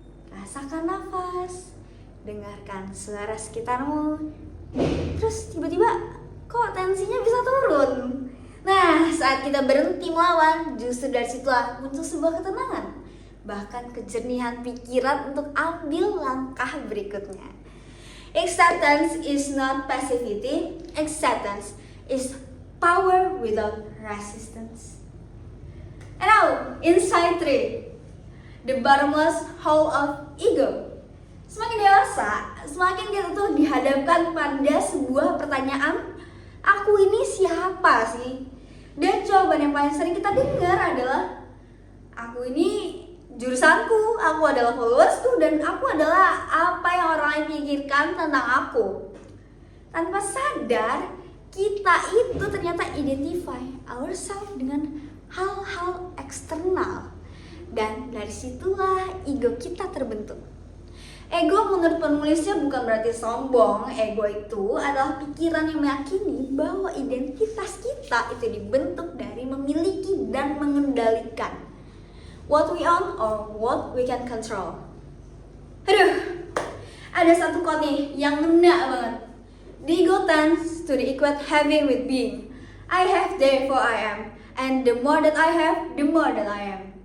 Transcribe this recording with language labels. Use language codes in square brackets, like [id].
[id] Rasakan nafas, dengarkan suara sekitarmu, terus tiba-tiba kok tensinya bisa turun. Nah, saat kita berhenti melawan, justru dari situlah muncul sebuah ketenangan, bahkan kejernihan pikiran untuk ambil langkah berikutnya. [en] Acceptance is not passivity. Acceptance is power without resistance. And now, insight 3. The bottomless hole of ego. [id] Semakin dewasa, semakin kita tuh dihadapkan pada sebuah pertanyaan, aku ini siapa sih? Dan jawaban yang paling sering kita dengar adalah, aku ini jurusanku, aku adalah followersku, dan aku adalah apa yang orang lain pikirkan tentang aku. Tanpa sadar, kita itu ternyata [en] identify ourselves [id] dengan hal-hal eksternal. Dan dari situlah ego kita terbentuk. Ego menurut penulisnya bukan berarti sombong. Ego itu adalah pikiran yang meyakini bahwa identitas kita itu dibentuk dari memiliki dan mengendalikan [en] what we own or what we can control. [id] Aduh, ada satu quote nih yang ngena banget. [en] The ego tends to the equate having with being. I have, therefore I am. And the more that I have, the more that I am.